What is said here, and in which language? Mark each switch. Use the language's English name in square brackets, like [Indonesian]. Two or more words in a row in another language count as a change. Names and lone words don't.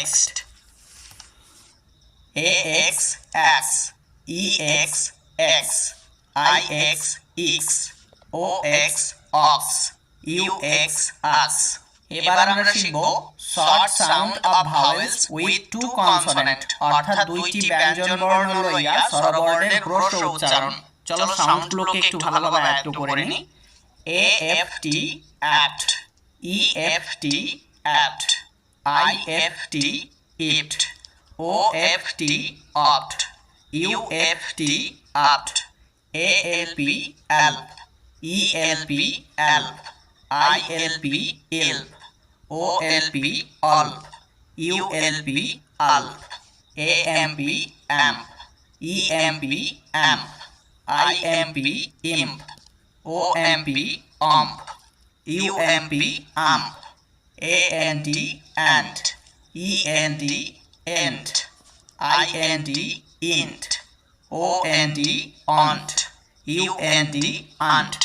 [English] Next, AX as, EX X, IX X, OX ox, UX us। [Bangla] এবার আমরা শিখব [English] short sound of vowels with two consonant, [Bangla] অর্থাৎ দুইটি ব্যঞ্জন বর্ণ লইয়া স্বরবর্ণের হ্রস্ব উচ্চারণ। চলো সাউন্ডগুলোকে একটু ভালোভাবে আয়ত্ত করে নিই। [English] AFT apt, EFT apt, IFT ipt, OFT opt, UFT opt, ALP alp, ELP alp, ILP ilp, OLP olp, ULP ulp, AMP amp, EMP amp, IMP imp, OMP omp, UMP ump, AND ant, END ent, IND int, OND ont, UND unt।